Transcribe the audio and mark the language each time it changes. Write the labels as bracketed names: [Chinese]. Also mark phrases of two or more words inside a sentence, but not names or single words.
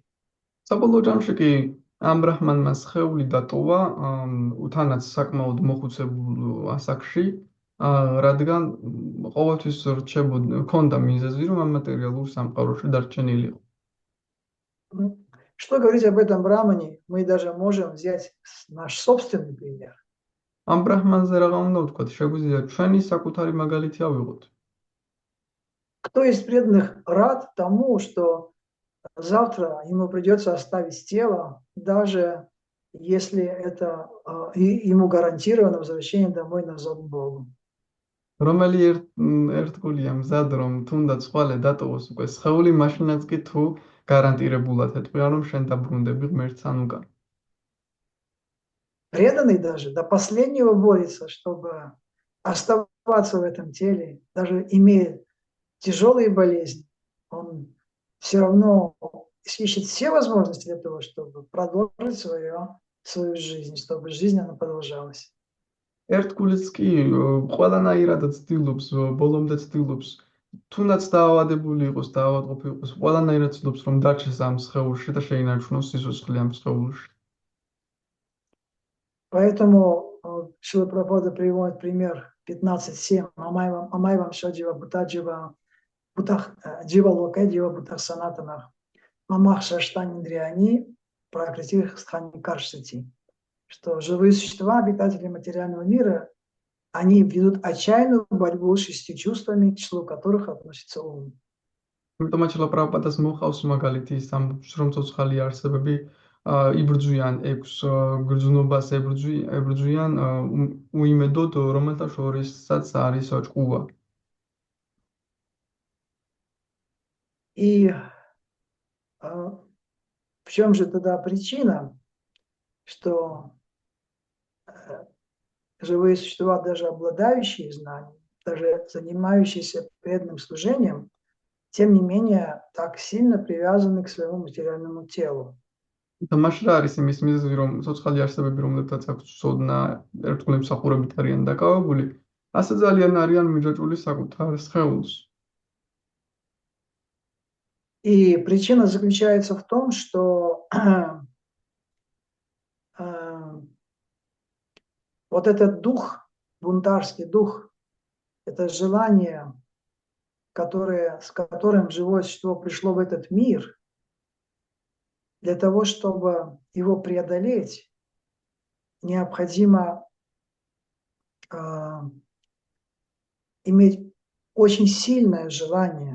[Georgian] საბოლოო ჯამში კი ამ ბრაჰმანმა სხეული დატოვა, უთანაც საკმაოდ მოხუცებულ ასაკში, რადგან ყოველთვის ჰქონდა მიზეზი, რომ ამ მატერიალურ სამყაროში დარჩენილიყო. [Russian] Что говорить об этом брамане, мы даже можем взять наш собственный пример. [Georgian] ამ ბრაჰმანზე რა უნდა ვთქვათ, შეგვიძლია ჩვენი საკუთარი მაგალითი ავიღოთ. [Russian] Кто из преданных рад тому, что завтра ему придется оставить тело, даже если это ему гарантировано возвращение домой назад к Богу? [Georgian] რომელი ერთგულია მზად, რომ თუნდაც ხვალე დატოვოს უკვე სხეული, მაშინაც კი თუ გარანტირებულად ეთქვია, რომ შენ დაბრუნდები ღმერთთან უკან. [Russian] Преданный даже до последнего борется, чтобы оставаться в этом теле, даже имея тяжелые болезни, он все равно ищет все возможности для того, чтобы продолжить свою жизнь, чтобы жизнь она продолжалась. [Georgian] ერთგულიც კი ყველანაირად ცდილობს, ბოლომდე ცდილობს, თუნდაც დაავადებული იყოს, დაავადყოფი იყოს, ყველანაირად ცდილობს, რომ დარჩეს ამ სხეულში და შეინარჩუნოს სიცოცხლე ამ სხეულში. [Russian] Поэтому Шрила Прабхупада приводит пример 15.7. [Sanskrit] अमैवम् शजीव भूतजीव भूतः जीव लोक जीव भूतः सनातनः ममः षष्ठानि द्रियानि प्रकृतिः स्थानि कर्षति. [Russian] Что живые существа, обитатели материального мира, они ведут отчаянную борьбу с 6 чувствами, к числу которых относится ум. [Georgian] Იმიტომ Шрила Прабхупадას მოხავს მაგალითი ის ამ შრომ ცოცხალი არსებები იბრძვიან 6 გრძნობას, ებრძვიან უიმედოდ, რომელთა შორისაც არის ჭკუა. [Russian] И в чем же тогда причина, что живые существа, даже обладающие знанием, даже занимающиеся преданным служением, тем не менее так сильно привязаны к своему материальному телу? [Georgian] და მაშინ რა არის იმის მიზეზი, რომ ცოცხალი არსებები, რომლებთაც აქვს ცოდნა, ერთგული მსახურებით არიან დაკავებული, ასე ძალიან არიან მიჯაჭვული საკუთარ სხეულს. [Russian] И причина заключается в том, что вот этот дух, бунтарский дух, это желание, с которым живое существо пришло в этот мир, для того, чтобы его преодолеть, необходимо иметь очень сильное желание.